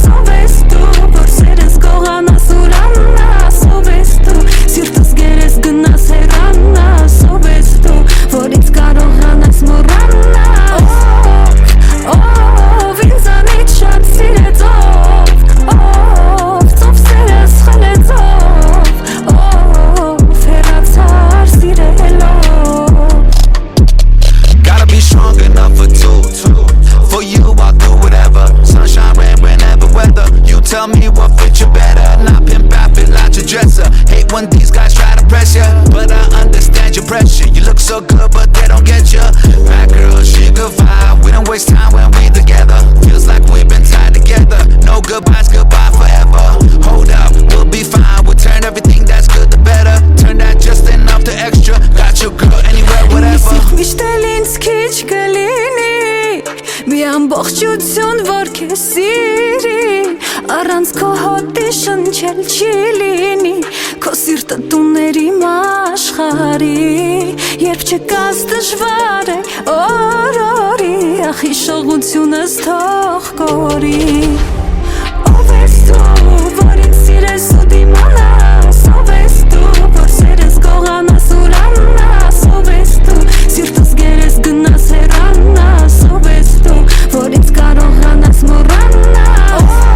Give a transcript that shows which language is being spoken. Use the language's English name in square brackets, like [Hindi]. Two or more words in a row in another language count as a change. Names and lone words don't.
[Armenian] ով ես դու, որ սերս գողանաս ուրանաս, ով ես դու, սիրտս գերես գնաս հեռանաս, ով ես դու, որ ինձ կարողանաս մոռանաս, ով ինձանից շատ սիրեց, ով սերս խլեց, ով հեռացար սիրելով։ [English] Gotta be strong enough for two. For you I'll do whatever. Sunshine, rain, whenever weather. You tell me what fits you better. Not pimp out, feel like your dresser. Hate when these guys try to press you, but I understand your pressure. You look so good but they don't get you. Bad girl, she good vibe. We don't waste time when we together. Feels like we've been tied together. No goodbyes, goodbye forever. Hold up, we'll be fine. We'll turn everything that's good to better. Turn that just enough to extra. Got your girl anywhere, whatever. [Armenian] Mi ամբողջություն որ քեզ սիրի, առանց քո հոտի շնչել չի լինի, քո սիրտը տուներ իմ աշխարհի, երբ չկաս դժվար է օրորի, ախ հիշողությունս թող կորի։ Ով ես դու, որ ինձ սիրես ու դիմանաս, ով ես դու, որ սերս գողանաս ուրանաս, ով ես դու, սիրտս գերես գնաս հեռանաս, ով ես դու, որ ինձ կարողանաս մոռանաս,